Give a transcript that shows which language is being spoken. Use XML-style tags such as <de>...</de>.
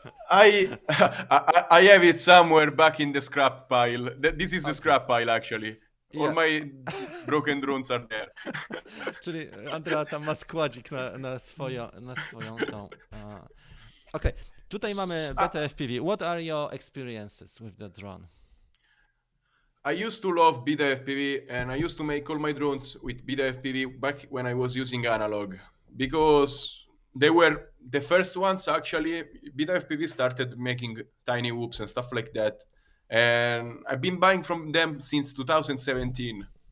<en>I have it somewhere back in the scrap pile. This is the scrap pile, actually. All Yeah. my broken drones are there.</en> <pl>Czyli Andrea tam ma składzik na swoją tą. Okej, tutaj mamy beta FPV.</pl> <en>What are your experiences with the drone? I used to love beta FPV, and I used to make all my drones with beta FPV back when I was using analog, because they were the first ones actually. Beta FPV started making tiny whoops and stuff like that, and I've been buying from them since 2017.</en>